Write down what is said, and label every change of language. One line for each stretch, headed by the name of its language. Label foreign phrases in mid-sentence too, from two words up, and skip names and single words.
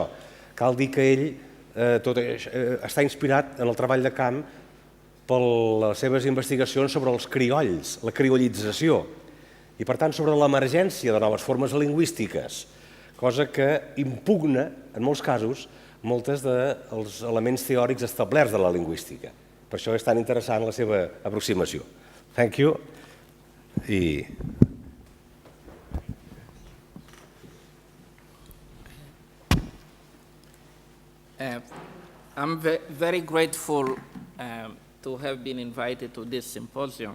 Catalan: Cal dir que ell està inspirat en el treball de camp per les seves investigacions sobre els criolls, la criollització, i per tant sobre l'emergència de noves formes lingüístiques, cosa que impugna, en molts casos, moltes dels elements teòrics establerts de la lingüística. Per això és tan interessant la seva aproximació.
English: Thank you. I'm very grateful to have been invited to this symposium.